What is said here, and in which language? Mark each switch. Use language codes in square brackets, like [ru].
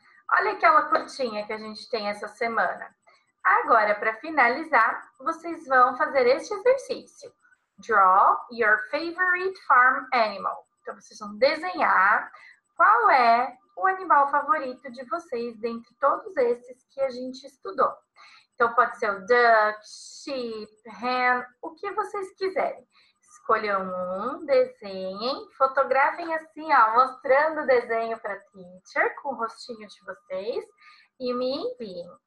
[pt] Olha aquela curtinha que a gente tem essa semana. Agora, para finalizar, vocês vão fazer este exercício. [en] Draw your favorite farm animal. [pt] Então, vocês vão desenhar qual é o animal favorito de vocês dentre todos esses que a gente estudou. Então, pode ser o [en] duck, sheep, hen, [pt] o que vocês quiserem. Escolham um, desenhem, fotografem assim, ó, mostrando o desenho para a teacher com o rostinho de vocês e me enviem.